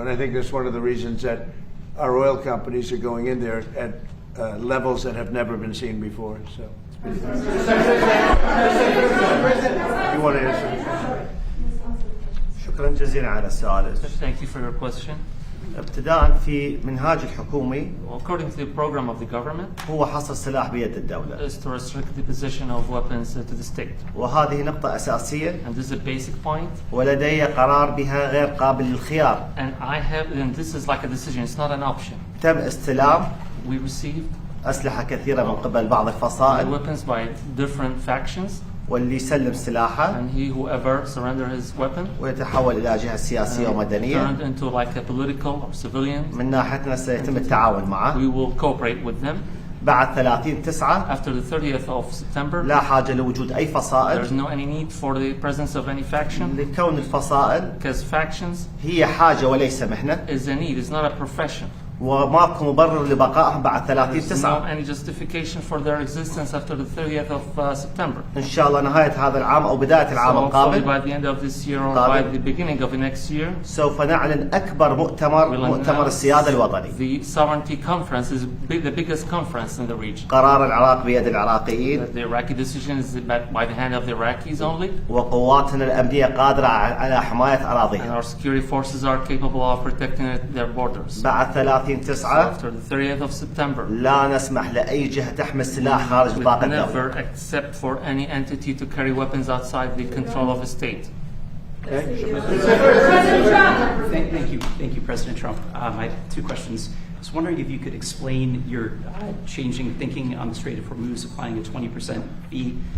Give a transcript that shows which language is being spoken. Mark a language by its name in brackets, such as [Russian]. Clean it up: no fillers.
[English] And I think that's one of the reasons that our oil companies are going in there at levels that have never been seen before. So. You want to answer? [Arabic] شكرا جزيلا على السؤال. [English] Thank you for your question. [Arabic] ابتداء في منهاج الحكومي [English] According to the program of the government, [Arabic] هو حصر السلاح بيد الدولة، [English] is to restrict the possession of weapons to the state. [Arabic] وهذه نقطة أساسية [English] And this is a basic point. [Arabic] ولدي قرار بها غير قابل للخيار. [English] And this is like a decision, it's not an option. [Arabic] تم استلام [English] We received [Arabic] أسلحة كثيرة من قبل بعض الفصائل، [English] weapons by different factions, [Arabic] واللي يسلم سلاحه [English] and whoever surrender his weapon [Arabic] ويتحول إلى جهة سياسية ومدنية. [English] turned into like a political or civilian. [Arabic] من ناحيتنا سيتم التعاون معه. [English] We will cooperate with them. [Arabic] بعد 30/9 [English] After the 30th of September, [Arabic] لا حاجة لوجود أي [English] there's [Arabic] فصائل [English] no any need for the presence of any faction, [Arabic] لكون الفصائل [English] because factions [Arabic] هي حاجة وليس مهنة، [English] is a need, it's not a profession. [Arabic] وماكو مبرر لبقائهم بعد [English] There's no [Arabic] 30/9. [English] any justification for their existence after the 30th of September. [Arabic] إن شاء الله نهاية هذا العام أو بداية [English] So [Arabic] العام [English] hopefully [Arabic] القابل [English] by the end of this year or by the beginning of the next year, [Arabic] سوف نعلن أكبر مؤتمر السيادة الوطني. [English] the sovereignty conference is the biggest conference in the region. [Arabic] قرار العراق بيد العراقيين، [English] The Iraqi decision is by the hand of the Iraqis only, [Arabic] وقواتنا الأمنية قادرة على حماية [English] and [Arabic] أراضيها. [English] our security forces are capable of protecting their borders. [Arabic] بعد 30/9 [English] After the 30th of September, [Arabic] لا نسمح لأي جهة تحمل سلاح خارج [English] we [Arabic] نطاق [English] never [Arabic] الدولة. [English] accept for any entity to carry weapons outside the control of a state. Thank you, President Trump. I have two questions. I was wondering if you could explain your changing thinking on the Strait of Hormuz, applying a 20% fee.